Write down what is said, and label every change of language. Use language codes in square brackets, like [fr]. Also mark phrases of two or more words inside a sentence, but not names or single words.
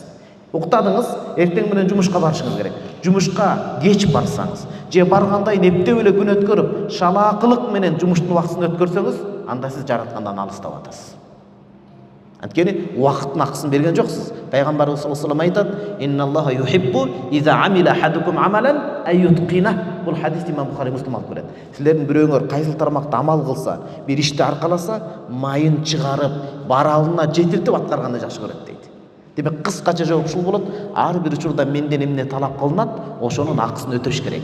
[ky] Уктадыңыз, эртең менен жумушка барышыңыз керек. Жумушка кеч барсаңыз, же баргандай эптеп эле күн өткөрүп, шалаакылык менен жумуштун убактысын өткөрсөңүз, анда сиз жараткандан алыстап атасыз. Анткени убакыттын акысын берген жоксуз. [ar] Пайгамбарыбыз صلى الله عليه وسلم айтат: "إن الله يحب إذا عمل أحدكم عملا أن يتقنه." [ky] Бул хадис Имам Бухари Муслим алып келет. Силердин бирөөңөр кайсыл тармакта амал кылса, бир ишти аркаласа, майын чыгарып, баралына жетиртип аткарганды жакшы көрөт дейт. Демек, кыскача жооп ушул болот. Ар бир учурда менден эмне талап кылынат, ошонун акысын өтөш керек.